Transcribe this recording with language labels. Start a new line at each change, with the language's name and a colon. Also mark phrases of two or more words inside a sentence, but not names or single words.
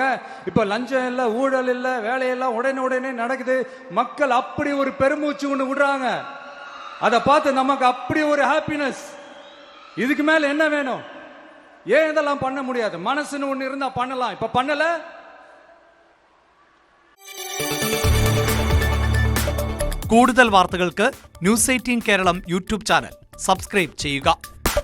Tamil: இப்ப லஞ்சம் இல்ல, ஊழல் இல்ல, வேலையெல்லாம் உடனே நடக்குது. மக்கள் அப்படி ஒரு பெருமூச்சு ஒண்ணு விடுறாங்க. அதை பார்த்து நமக்கு அப்படி ஒரு ஹாப்பினஸ். இதுக்கு மேல என்ன வேணும்? ஏன் இதெல்லாம் பண்ண முடியாது? மனசுன்னு ஒண்ணு இருந்தா பண்ணலாம். இப்ப பண்ணல.
Malayalam: കൂടുതൽ വാർത്തകൾക്ക് ന്യൂസ് 18 കേരളം യൂട്യൂബ് ചാനൽ സബ്സ്ക്രൈബ് ചെയ്യുക.